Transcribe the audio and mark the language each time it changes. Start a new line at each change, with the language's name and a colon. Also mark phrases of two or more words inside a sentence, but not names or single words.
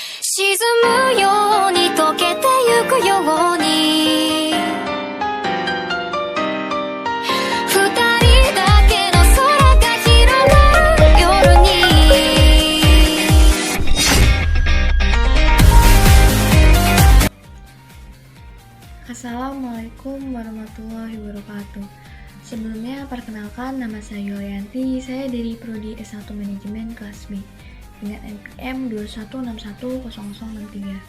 Japanese: 沈むように溶けてゆくように二人だけの空が広がる夜に
Arabic: السلام عليكم ورحمة الله وبركاته.
Indonesian: Sebelumnya perkenalkan, nama saya Yulianti. Saya dari Prodi S1 Manajemen kelas B dengan NPM 21610063.